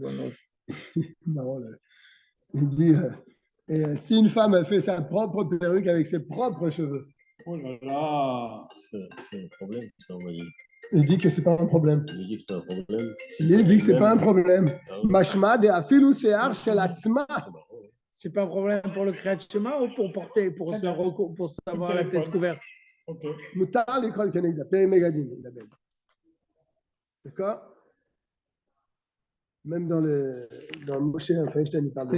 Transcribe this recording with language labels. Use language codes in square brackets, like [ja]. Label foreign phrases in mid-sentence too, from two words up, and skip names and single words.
[fr] Marrant, là. Il dit si une femme elle fait sa propre perruque avec ses propres cheveux, Oh là là. C'est un problème, ça, on va dire. il dit que c'est pas un problème. Il dit que c'est un problème. Il dit que c'est pas un problème. Ah oui. [he] משמע דאפילו שער של עצמה. [fr] C'est pas un problème pour le Kriyat Shema ou pour porter, pour savoir la tête couverte? Ok. Mutar l'école Canada, Périmégadine, il appelle. D'accord? Même dans le Moshe Feinstein, il parle de